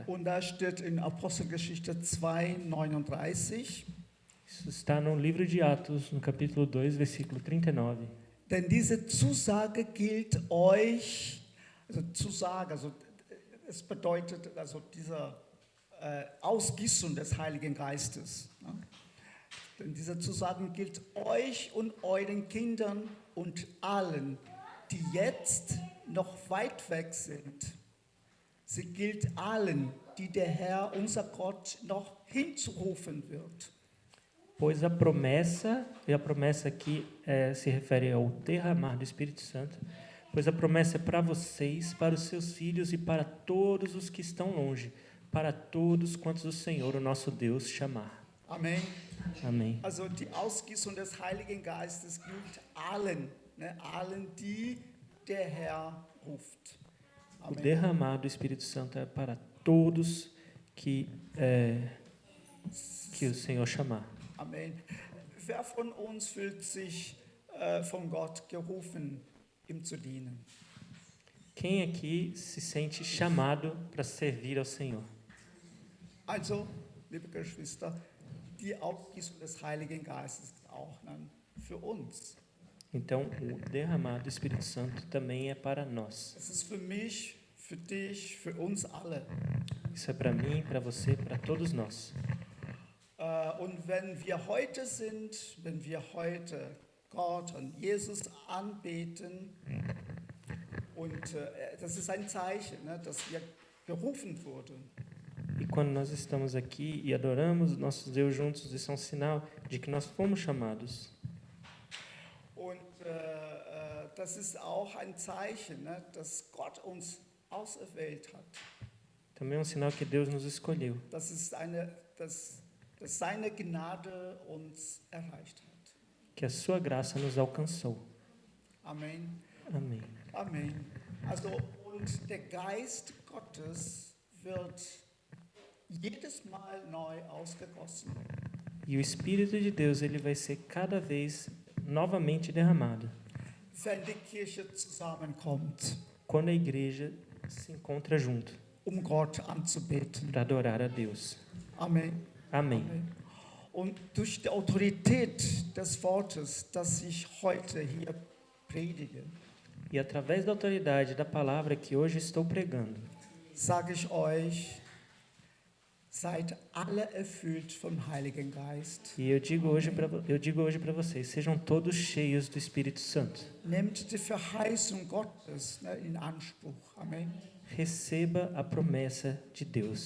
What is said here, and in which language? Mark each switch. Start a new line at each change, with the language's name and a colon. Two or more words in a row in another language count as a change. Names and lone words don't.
German: Und da steht in Apostelgeschichte 2,39.
Portuguese: Isso está no livro de Atos, no capítulo 2, versículo 39.
German: Denn diese Zusage gilt euch, also Zusage, also es bedeutet also diese Ausgießung des Heiligen Geistes. Ne? Denn diese Zusage gilt euch und euren Kindern und allen, die jetzt noch weit weg sind. Sie gilt allen, die der Herr, unser Gott, noch hinzurufen wird.
Portuguese: Pois a promessa, e a promessa aqui se refere ao derramar do Espírito Santo, pois a promessa é para vocês, para os seus filhos e para todos os que estão longe, para todos quantos o Senhor, o nosso Deus, chamar.
German: Amen.
Portuguese: Amém.
German: Also die Ausgießung des Heiligen Geistes gilt allen, ne, allen, die der Herr ruft.
Portuguese: O
German: Amen.
Portuguese: derramar do Espírito Santo é para todos que o Senhor chamar.
German: Amen. Wer von uns fühlt sich von Gott gerufen, ihm zu dienen?
Portuguese: Quem aqui se sente chamado para servir ao Senhor?
German: Also, liebe Geschwister, die Ausgießung des Heiligen Geistes ist auch für uns.
Portuguese: Então, o derramar do Espírito Santo também é para nós.
German: Es ist für mich, für dich, für uns alle.
Portuguese: Isso é para mim, para você, para todos nós.
German: Und wenn wir heute sind, wenn wir heute Gott und Jesus anbeten, und das ist ein Zeichen, ne, dass wir gerufen wurden.
Portuguese: E quando nós estamos aqui e adoramos nosso Deus juntos, isso é um sinal de que nós fomos chamados.
German: Und das ist auch ein Zeichen, ne, dass Gott uns auserwählt hat.
Portuguese: Também é um sinal que Deus nos escolheu.
German: Das ist dass seine Gnade uns erreicht hat.
Portuguese: Que a sua graça nos alcançou.
German: Amen.
Portuguese: Amém.
German: Amen. Also, und der Geist Gottes wird jedes Mal neu ausgegossen.
Portuguese: E o Espírito de Deus, ele vai ser cada vez novamente derramado.
German: Wenn die Kirche zusammenkommt,
Portuguese: Quando a igreja se encontra junto
German: Gott anzubeten.
Portuguese: para adorar a Deus.
German: Amen.
Portuguese: Amém.
German: Amen. Und durch die Autorität des Wortes, das ich heute hier predige,
Portuguese: E através da autoridade da palavra que hoje estou pregando,
German: sage ich euch, seid alle erfüllt vom Heiligen Geist.
Portuguese: e eu digo hoje para vocês, sejam todos cheios do Espírito Santo.
German: Nehmt die Verheißung Gottes in Anspruch. Amen.
Portuguese: Receba a promessa de Deus.